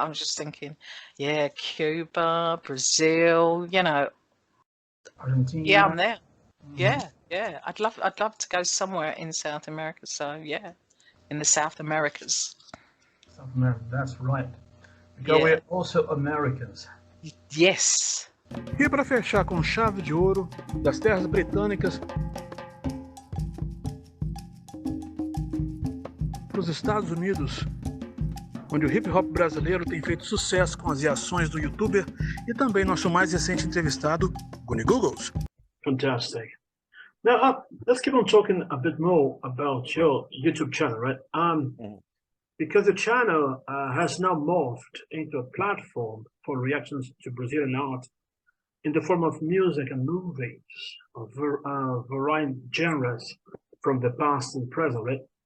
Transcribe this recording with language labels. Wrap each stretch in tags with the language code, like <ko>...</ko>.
<en>I was just thinking, yeah, Cuba, Brazil, Argentina. Yeah, I'm there. Mm-hmm. Yeah. I'd love to go somewhere in South America. So yeah, in the South Americas. South America, that's right. Because we're also Americans. Yes.</en> <pt>E para fechar com chave de ouro das terras britânicas para os Estados Unidos, onde o hip hop brasileiro tem feito sucesso com as reações do youtuber e também nosso mais recente entrevistado, Guni Googles.</pt> <en>Fantastic. Now, let's keep on talking a bit more about your YouTube channel, right? Because the channel has now morphed into a platform for reactions to Brazilian art in the form of music and movies of varying genres from the past and present, right?</en>